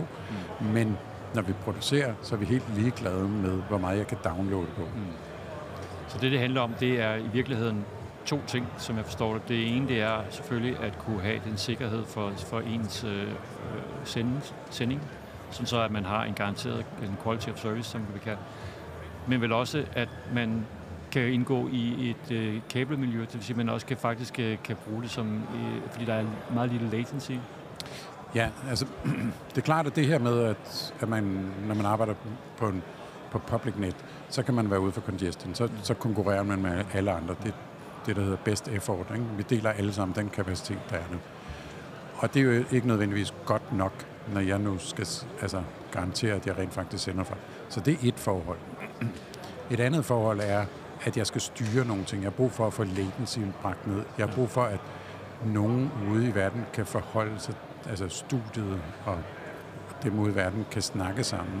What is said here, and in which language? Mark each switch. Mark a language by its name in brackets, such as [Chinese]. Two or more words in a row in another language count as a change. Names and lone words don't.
[Danish] Men når vi producerer, så er vi helt ligeglade med, hvor meget jeg kan downloade på. Så det handler om, det er i virkeligheden to ting, som jeg forstår det. Det ene, det er selvfølgelig at kunne have den sikkerhed for ens sending, sådan så at man har en garanteret en [English] quality of service, [Danish] som vi kan. Men vel også, at man kan indgå i et kabelmiljø, det vil sige, at man også kan bruge det som, fordi der er meget lille latency. Ja, det er klart, at det her med, at man, når man arbejder på [English] public net, [Danish] så kan man være ude for congestion. Så konkurrerer man med alle andre. Det der hedder [English] best effort. [Danish] Ikke? Vi deler alle sammen den kapacitet, der er nu. Og det er jo ikke nødvendigvis godt nok, når jeg nu skal garantere, at jeg rent faktisk sender fra. Så det er et forhold. Et andet forhold er, at jeg skal styre nogle ting. Jeg har brug for at få latency bragt ned. Jeg har brug for, at nogen ude i verden kan forholde sig, studiet og dem ude i verden kan snakke sammen.